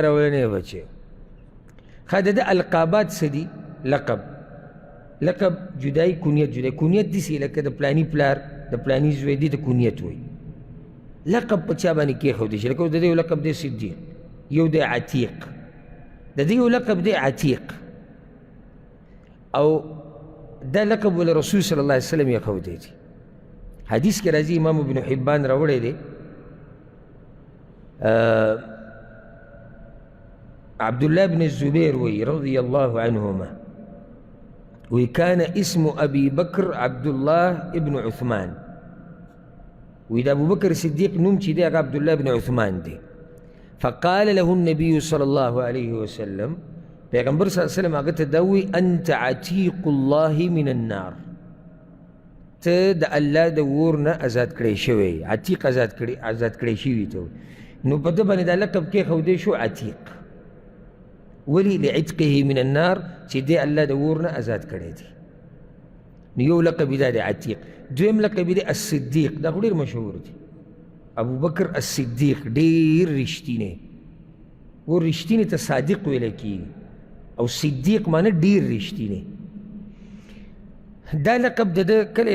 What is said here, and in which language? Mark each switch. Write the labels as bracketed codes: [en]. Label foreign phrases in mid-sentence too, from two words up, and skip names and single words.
[ps] اولنی بچی ښه د ده القابات څه دي لقب جدای کنیت جدای کنیت داسې لکه د پلاني پلار د پلاني زوی دې ته کنیت وایي لقب په چا باندې کېښودی شي لکه اوس د دې یو لقب دی صدیق یو دی عتیق د دې یو لقب دی عتیق او دا لقب ول رسول [ar] صلی الله علیه وسلم [ps] یې ښودی دی حدیث کې راځي امام ابن حبان راوړی دی [ar] عبدالله بن الزبير وي رضي الله عنهما وكان اسم أبي بكر عبد الله بن عثمان وإذا أبو بكر الصديق نمشي دي عبد الله بن عثمان دي فقال له النبي صلى الله عليه وسلم پیغمبر صلی الله علیه وسلم [ps] هغه ته دا وی [ar] انت عتیق الله من النار [ps] ته د الله د اور نه آزاد کړی شوی عتیق آزاد کړی شوي ته نو په ده باندې دا لقب کېښودی شو عتیق [ar] ولی لعتقه من النار [ps] چې دی الله د اور نه آزاد کړی دی نو یو لقب دا دی عتیق دویم لقب دی الصدیق دا خو ډېر مشهور دی ابوبکر الصدیق ډېر رښتینی و رښتینی ته صادق ویلی کېږي او صدیق معنی ډېر رښتینی دا لقب د ده کله